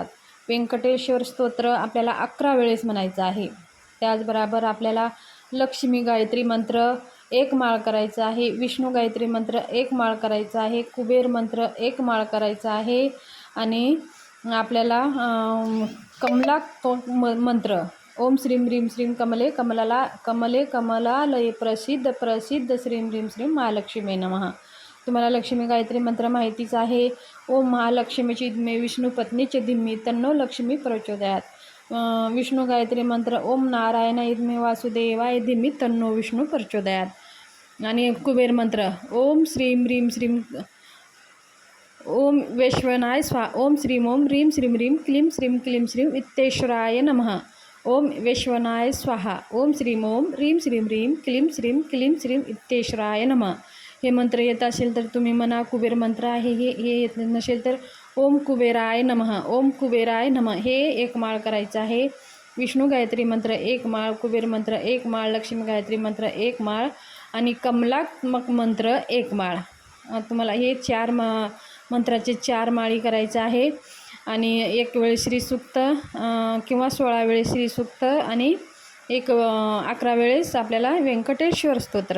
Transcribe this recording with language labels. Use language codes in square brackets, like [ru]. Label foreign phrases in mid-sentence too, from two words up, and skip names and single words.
[mr] व्यंकटेश्वर स्तोत्र आपल्याला 11 वेळेस म्हणायचं आहे. त्याचबरोबर आपल्याला लक्ष्मी गायत्री मंत्र एक माळ करायचा आहे, विष्णू गायत्री मंत्र एक माळ करायचा आहे, कुबेर मंत्र एक माळ करायचा आहे आणि आपल्याला कमलाक मंत्र [sa] ओम श्रीम ह्रीम श्रीम कमले कमले कमलालये प्रसिद्ध प्रसिद्ध श्रीम ह्रीम श्रीम महालक्ष्मी नमः. [mr] तुम्हाला लक्ष्मी गायत्री मंत्र माहितीच आहे. [sa] ओम महालक्ष्मीची धीमे विष्णू पत्नीचे धीमे तन्नो लक्ष्मी प्रचोदयात. विष्णू गायत्री मंत्र ओम नारायणाय धीमे वासुदेवाय धीमे तन्नो विष्णू प्रचोदयात. आणि कुबेर मंत्र ओम श्रीम ह्रीम श्रीम ओम वैश्वनाय स्वाहा. ओम श्रीम ओम ह्रीम श्रीम ह्रीम क्लीम श्रीम इत्तेश्वराय नमः. ओम वैश्वनाय स्वाहा. ओम श्रीम ओम ह्रीम श्रीम ह्रीम क्लीम श्रीम इत्तेश्वराय नमः. [mr] हे मंत्र येत असेल तर तुम्ही म्हणा. कुबेर मंत्र आहे हे येत नसेल तर [sa] ओम कुबेराय नमः. ओम कुबेराय नमः [mr] हे एक माळ करायचं आहे. विष्णू गायत्री मंत्र एक माळ, कुबेर मंत्र एक माळ, लक्ष्मी गायत्री मंत्र एक माळ आणि कमलात्मक मंत्र एक माळ. तुम्हाला हे मंत्राचे 4 माळी करायचं आहे. आणि एक वेळ श्रीसूक्त किंवा 16 वेळेस श्रीसूक्त आणि 11 वेळेस आपल्याला व्यंकटेश्वर स्तोत्र.